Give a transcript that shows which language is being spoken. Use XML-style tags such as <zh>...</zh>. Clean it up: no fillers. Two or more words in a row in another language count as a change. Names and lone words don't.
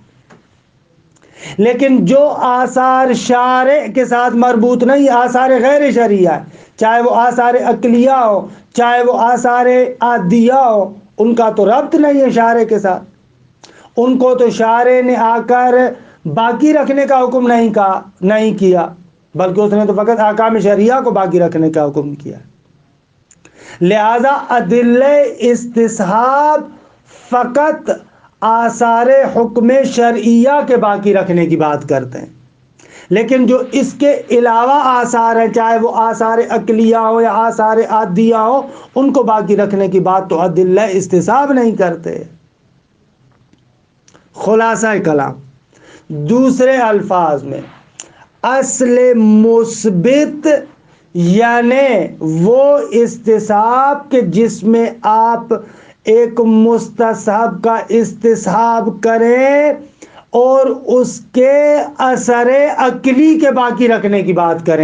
<ur>لیکن جو آثار شارع کے ساتھ مربوط نہیں، آثار غیر شرعیہ، چاہے وہ آثار عقلیہ ہو چاہے وہ آثار عادیہ ہو، ان کا تو ربط نہیں ہے شارع کے ساتھ. ان کو تو شارع نے آ کر باقی رکھنے کا حکم نہیں کیا، بلکہ اس نے تو فقط احکام شرعیہ کو باقی رکھنے کا حکم کیا. لہذا ادلہ استصحاب فقط آثار حکم شرعیہ کے باقی رکھنے کی بات کرتے ہیں، لیکن جو اس کے علاوہ آثار ہیں، چاہے وہ آثار عقلیہ ہو یا آثار عادیہ ہو، ان کو باقی رکھنے کی بات تو ادلہ استصحاب نہیں کرتے. خلاصہ کلام دوسرے الفاظ میں، اصل مثبت یعنی وہ استصحاب کہ جس میں آپ ایک مستصحب کا استصحاب کریں اور اس کے اثر عقلی کے باقی رکھنے کی بات کریں.</ur>